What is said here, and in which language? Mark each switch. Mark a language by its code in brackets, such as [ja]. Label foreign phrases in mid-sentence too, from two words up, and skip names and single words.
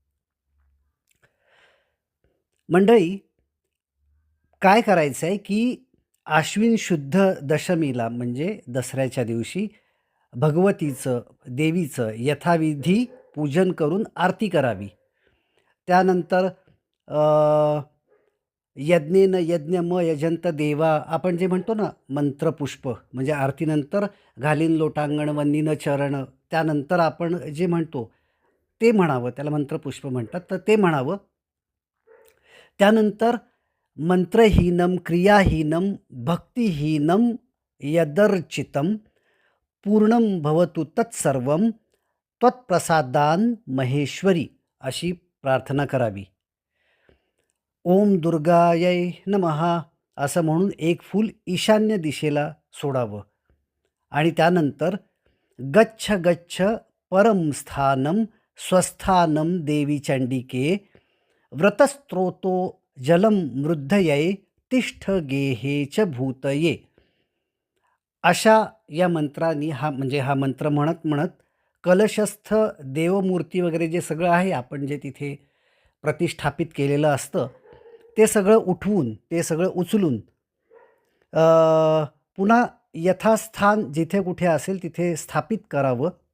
[mr] मंडळी, काय करायचं आहे, की आश्विन शुद्ध दशमीला म्हणजे दसऱ्याच्या दिवशी भगवतीचं, देवीचं यथाविधी पूजन करून आरती करावी. त्यानंतर [sa] यज्ञेन यज्ञम यजंत देवा [mr] आपण जे म्हणतो ना मंत्रपुष्प म्हणजे आरतीनंतर घालीन लोटांगण वंदीन चरण त्यानंतर आपण जे म्हणतो ते म्हणावं, त्याला मंत्रपुष्प म्हणतात. तर ते म्हणावं. त्यानंतर [sa] मंत्रहीनम क्रियाहीनम भक्तिहीनम यदर्चितम पूर्णं भवतु तत्सर्वं त्वत्प्रसादान महेश्वरी [mr] अशी प्रार्थना करावी. [sa] ओम दुर्गायै नमः [mr] असं म्हणून एक फूल ईशान्य दिशेला सोडावं आणि त्यानंतर [sa] गच्छ गच्छ परम स्थानम स्वस्थानम देवी चंडिके व्रतस्त्रोतो जलम मृद्धये तिष्ठ गेहे च भूतये [mr] अशा या मंत्रांनी हा मंत्र म्हणत म्हणत कलशस्थ देवमूर्ती वगैरे जे सगळं आहे आपण जे तिथे प्रतिष्ठापित केलेलं असतं ते सगळं उठवून ते सगळं उचलून अ, पुन्हा यथास्थान जिथे कुठे असेल तिथे स्थापित करावं.